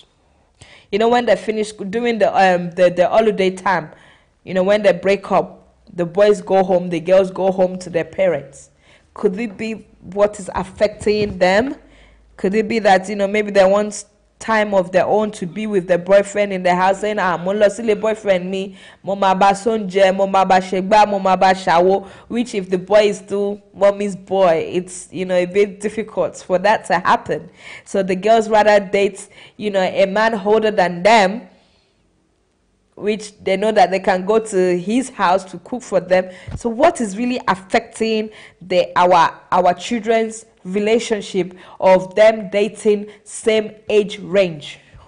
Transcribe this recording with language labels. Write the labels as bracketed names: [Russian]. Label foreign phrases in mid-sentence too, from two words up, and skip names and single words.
[English] When they finish doing the holiday time, when they break up, the boys go home, the girls go home to their parents. Could it be what is affecting them? Could it be that, maybe they want time of their own to be with their boyfriend in the house, saying, boyfriend me, [Yoruba] mama ba sonje, mama ba shegba, mama ba shawo, [English] which if the boy is still mommy's boy, it's, a bit difficult for that to happen. So the girls rather date, a man older than them, which they know that they can go to his house to cook for them. So what is really affecting our children's relationship of them dating same age range?